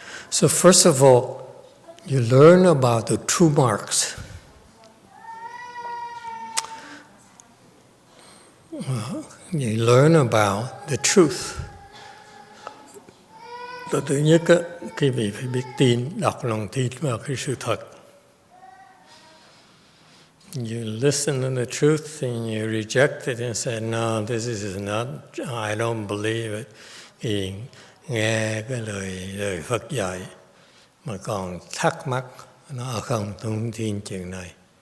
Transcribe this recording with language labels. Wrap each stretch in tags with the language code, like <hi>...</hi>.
<en>So first of all, you learn about the true marks. You learn about the truth.</en> <vi>Thứ nhất, quý vị phải biết tin, đọc lòng tin vào cái sự thật.</vi> <en>You listen to the truth and you reject it and say, no, this is not, I don't believe it.</en> <vi>Thì nghe cái lời Phật dạy mà còn thắc mắc nó không thông tin chuyện này.</vi>